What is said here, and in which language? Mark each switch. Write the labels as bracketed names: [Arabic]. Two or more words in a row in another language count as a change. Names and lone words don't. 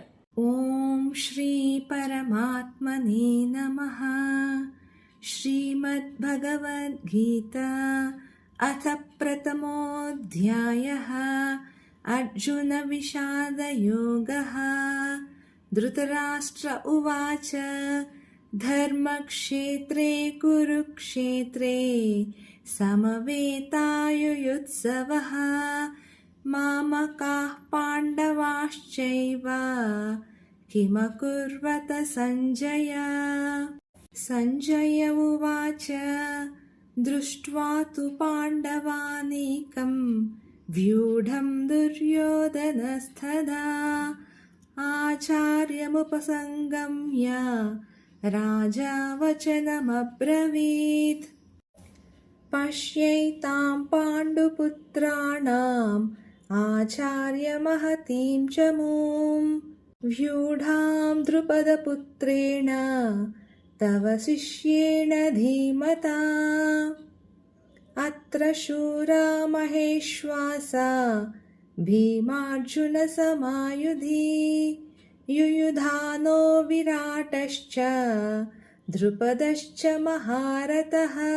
[Sanskrit] ఓం శ్రీ పరమాత్మనే నమః. శ్రీమద్భగవద్గీత అథ ప్రథమోऽధ్యాయః అర్జున విషాదయోగః. ధృతరాష్ట్ర ఉవాచ ధర్మక్షేత్రే కురుక్షేత్రే సమవేతాయుయుత్సవః మామకాః పాండవాశ్చైవ కిమకుర్వత సంజయ. సంజయ ఉవాచ దృష్ట్వా తు పాండవానేకం వ్యూఢం దుర్యోధనస్తదా ఆచార్యముపసంగమ్య రాజా వచనమబ్రవీత్. पश्यैतां पाण्डुपुत्राणाम् आचार्यमहतीं च मूं व्यूढां द्रुपदपुत्रेण तव शिष्येण धीमता अत्र शूरा महेश्वासा भीमार्जुनसमायुधि युयुधानो विराटश्च द्रुपदश्च महारथः